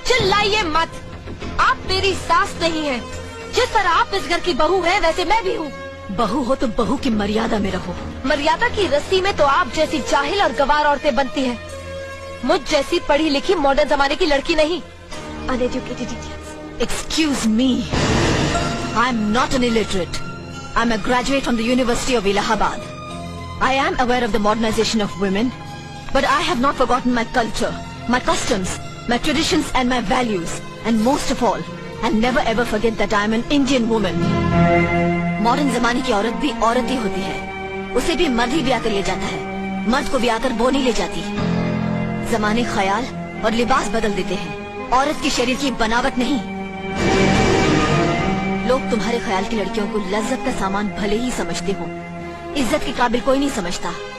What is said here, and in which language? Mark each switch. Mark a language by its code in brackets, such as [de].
[hi] चिल्लाइए मत। आप मेरी सास नहीं है। जिस तरह आप इस घर की बहू है वैसे मैं भी हूँ। बहू हो तो बहू की मर्यादा में रहो। मर्यादा की रस्सी में तो आप जैसी जाहिल और गवार औरतें बनती हैं। मुझ जैसी पढ़ी लिखी मॉडर्न जमाने की लड़की नहीं। [en] Uneducated idiots. Excuse me, I'm not an illiterate. I'm a graduate from the University of Allahabad. I am aware of the modernization of women, but I have not forgotten my culture, my customs, my traditions and my values, and most of all, I'll never ever forget that I am an Indian woman. [hi] Modern जमाने की औरत भी औरत ही होती है। उसे भी मर्द ही ब्याह कर ले जाता है, मर्द को ब्याह कर वो नहीं ले जाती। जमाने ख्याल और लिबास बदल देते हैं, औरत के शरीर की बनावट नहीं। लोग तुम्हारे ख्याल की लड़कियों को लज्जत का सामान भले ही समझते हो, इज्जत के काबिल कोई नहीं समझता।